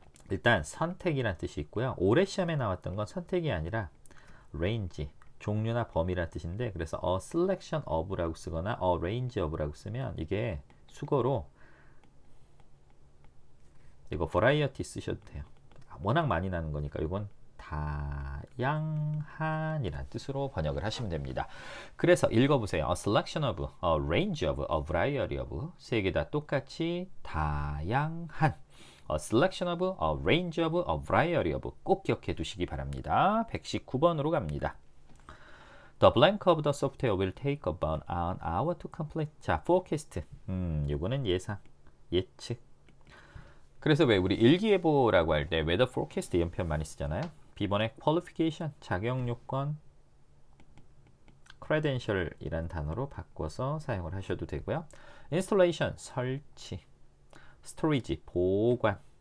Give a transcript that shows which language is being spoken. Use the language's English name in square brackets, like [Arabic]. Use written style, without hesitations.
[Korean] 일단 선택이란 뜻이 있고요. 올해 시험에 나왔던 건 선택이 아니라 range, 종류나 범위란 뜻인데 그래서 a selection of라고 쓰거나 a range of라고 쓰면 이게 수거로 이거 variety 쓰셔도 돼요. 워낙 많이 나는 거니까 이건 다양한이란 뜻으로 번역을 하시면 됩니다. 그래서 읽어보세요. A selection of, a range of, a variety of 세 개 다 똑같이 다양한 A selection of, a range of, a variety of 꼭 기억해 두시기 바랍니다. 119번으로 갑니다. [English] The blank of the software will take about an hour to complete. [Korean] 자, forecast. 요거는 예상, 예측. 그래서 왜 우리 일기예보라고 할 때 weather forecast 이런 표현 많이 쓰잖아요. B번에 qualification, 자격 요건, credential이란 단어로 바꿔서 사용을 하셔도 되고요. installation, 설치, storage, 보관.